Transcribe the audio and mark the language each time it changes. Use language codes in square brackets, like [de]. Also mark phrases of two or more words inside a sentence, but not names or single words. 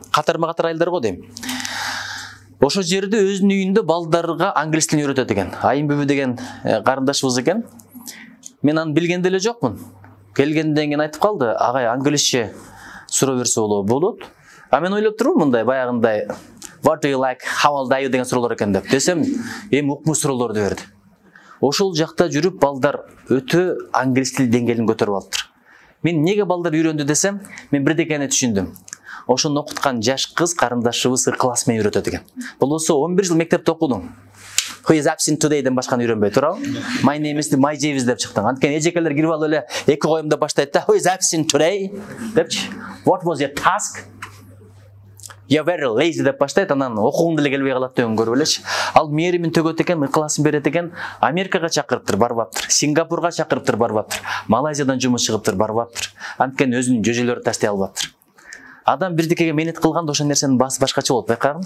[ky] Катарма-катар айылдар го дейм. Ошол жерде өзүнүн үйүндө балдарга англис тилин үйрөтөт экен. Айым бүбү деген карындашыбыз экен. Мен аны билген деле жокмун. Келгенден кийин айтып калды, агай англисче суроо берсе болот. А мен ойлоп турмун мындай баягындай [en] what do you like, how old are you [ky] деген суроолор экен деп. Десем, эми укмуш суроолорду берди. Ошол жакта жүрүп балдар өтө англис тил деңгээлин көтөрүп алыптыр. Мен неге балдар үйрөндү десем, мен бирдекени түшүндүм. Ошону окуткан жаш кыз карындашыбыз класс менен үйрөтөт экен. Болсо 11 жыл мектепте окудуң. [en] who is absent today-ден [ky] башканы үйрөнбөй туурабы? [en] My name is my Jeeves [ky] деп чыктың. Анткени эжекелер кирип алып эле эки коюмда баштайт да, [en] who is absent today депчи. What was your task? You're very lazy [ky] деп баштайт, анан окугуң деле келбей калат деген көрүп элечи. Ал мээримин төгөт экен, ыкласын берет экен, Америкага чакырыптыр, барбаптыр. Сингапурга чакырыптыр, барбаптыр. Малайзиядан жумуш чыгыптыр, барбаптыр. Анткени өзүнүн жөжөлөрүн таштай албаптыр. Адам бирдикеге менет кылганда ошол нерсенин баасы башкача болот, байкагын.